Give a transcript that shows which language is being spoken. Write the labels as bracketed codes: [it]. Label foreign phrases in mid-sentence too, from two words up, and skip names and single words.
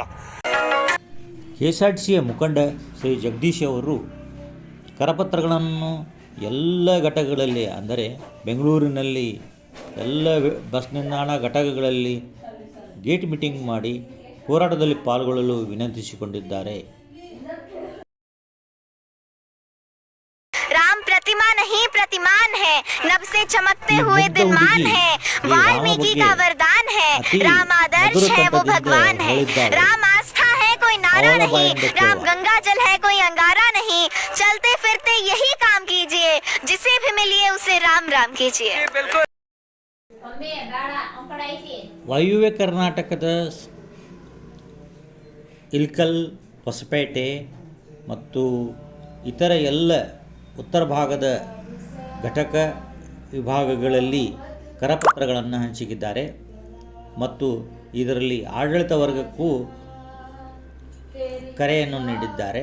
[kn] KSRTCಯ ಮುಖಂಡ ಶ್ರೀ ಜಗದೀಶ್ ಅವರು ಕರಪತ್ರಗಳನ್ನು ಎಲ್ಲ ಘಟಕಗಳಲ್ಲಿ, ಅಂದರೆ ಬೆಂಗಳೂರಿನಲ್ಲಿ ಎಲ್ಲ ಬಸ್ ನಿಲ್ದಾಣ ಘಟಕಗಳಲ್ಲಿ [en] gate meeting [kn] ಮಾಡಿ ಹೋರಾಟದಲ್ಲಿ ಪಾಲ್ಗೊಳ್ಳಲು ವಿನಂತಿಸಿಕೊಂಡಿದ್ದಾರೆ. [hi] राम प्रतिमा नहीं प्रतिमान है, नभ से चमकते हुए दिनमान है, वाल्मीकि का वरदान है, राम आदर्श है वो भगवान है, राम आस्था है कोई नारा नहीं, राम गंगा जल है कोई अंगारा नहीं, चलते फिरते यही काम कीजिए, जिसे भी मिलिए उसे राम राम कीजिए। [kn] ವಾಯುವ್ಯ ಕರ್ನಾಟಕದ ಇಲ್ಕಲ್, ಹೊಸಪೇಟೆ ಮತ್ತು ಇತರ ಎಲ್ಲ ಉತ್ತರ ಭಾಗದ ಘಟಕ ವಿಭಾಗಗಳಲ್ಲಿ ಕರಪತ್ರಗಳನ್ನು ಹಂಚಿದ್ದಾರೆ ಮತ್ತು ಇದರಲ್ಲಿ ಆಡಳಿತ ವರ್ಗಕ್ಕೂ ಕರೆಯನ್ನು ನೀಡಿದ್ದಾರೆ.